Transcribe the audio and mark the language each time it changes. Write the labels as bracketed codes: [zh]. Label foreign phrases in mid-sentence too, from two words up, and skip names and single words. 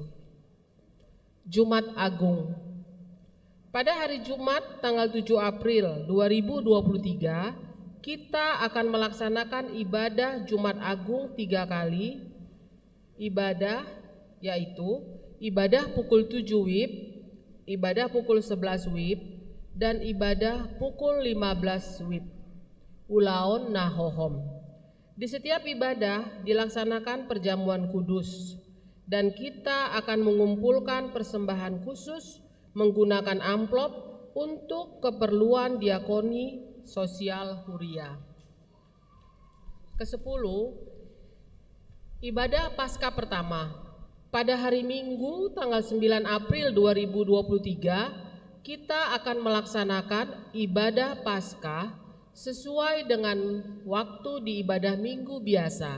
[id] Jumat Agung. Pada hari Jumat tanggal 7 April 2023 kita akan melaksanakan ibadah Jumat Agung 3 kali. Ibadah yaitu ibadah pukul 7 WIB, ibadah pukul 11 WIB, dan ibadah pukul 15 WIB. [bbc] Ulaon Nahohom. [id] Di setiap ibadah dilaksanakan perjamuan kudus dan kita akan mengumpulkan persembahan khusus menggunakan amplop untuk keperluan diakoni sosial Huria. Ke-10, ibadah Paskah pertama. Pada hari Minggu tanggal 9 April 2023 kita akan melaksanakan ibadah Paskah sesuai dengan waktu di ibadah Minggu biasa.